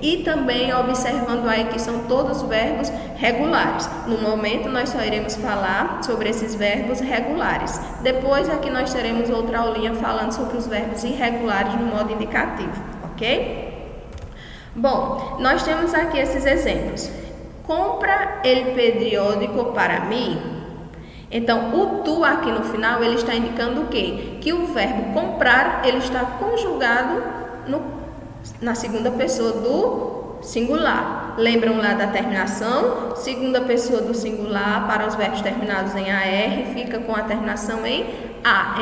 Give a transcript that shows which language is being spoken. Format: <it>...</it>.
<pt>E também observando aí que são todos verbos regulares. No momento nós só iremos falar sobre esses verbos regulares. Depois aqui nós teremos outra aulinha falando sobre os verbos irregulares no modo indicativo, ok? Bom, nós temos aqui esses exemplos.</pt> <es>Compra el periódico para mim.</es> <pt>Então, o tu aqui no final, ele está indicando o quê? Que o verbo comprar, ele está conjugado na segunda pessoa do singular. Lembram lá da terminação? Segunda pessoa do singular para os verbos terminados em AR, fica com a terminação em A.</pt>